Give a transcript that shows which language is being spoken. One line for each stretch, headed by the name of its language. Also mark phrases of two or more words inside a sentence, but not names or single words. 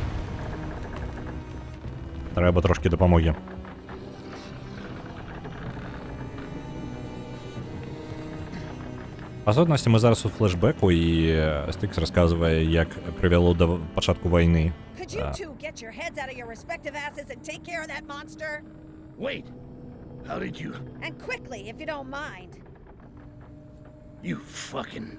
Belarusian: Трэба трошкі дапамогі. Па сутнасці мы зараз у флешбеку, і Стикс расказвае, як прывяло да пачатку вайны.
English: Could you two get your heads out of your respective asses and take care of that monster? Wait! How did you... And quickly, if you don't mind. You fucking...